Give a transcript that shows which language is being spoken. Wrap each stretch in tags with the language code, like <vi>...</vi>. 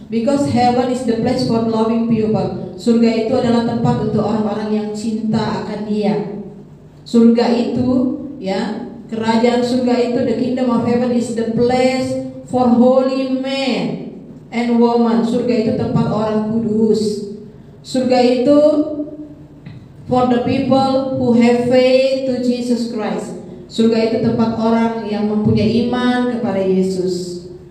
<en>Because heaven is the place for loving people.</en> <id>Surga itu adalah tempat untuk orang-orang yang cinta akan Dia. Surga itu, ya, kerajaan surga itu,</id> <en>the kingdom of heaven is the place for holy men and women.</en> <id>Surga itu tempat orang kudus. Surga itu</id> <en>for the people who have faith to Jesus Christ.</en> <id>Surga itu tempat orang yang mempunyai iman kepada Yesus.</id>